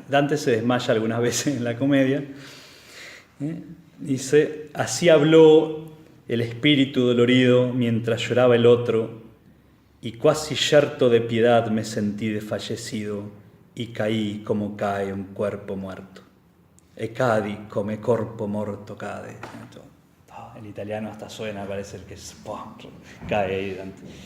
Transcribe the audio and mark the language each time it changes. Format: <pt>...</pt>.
<es>Dante se desmaya algunas veces en la comedia. Dice, así habló el espíritu dolorido mientras lloraba el otro, y cuasi yerto de piedad me sentí desfallecido y caí como cae un cuerpo muerto.</es> <it>E cadi come corpo morto cade.</it> <es>En italiano hasta suena, parece el que cae ahí Dante.</es>